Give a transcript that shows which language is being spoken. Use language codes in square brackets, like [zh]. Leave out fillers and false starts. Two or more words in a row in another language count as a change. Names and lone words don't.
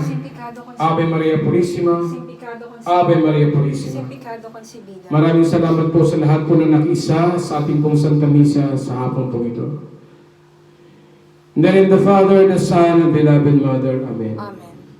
[es] Sin pecado concebido. [la] Ave Maria Purissima, [es] Sin pecado concebido. [la] Ave Maria Purissima. [es] Sin pecado concebido. [tl] Maraming salamat po sa lahat po na nakiisa sa ating pong Santa Misa sa hapon po ito. [en] In the name of the Father, the Son, and beloved Mother. Amen. Amen.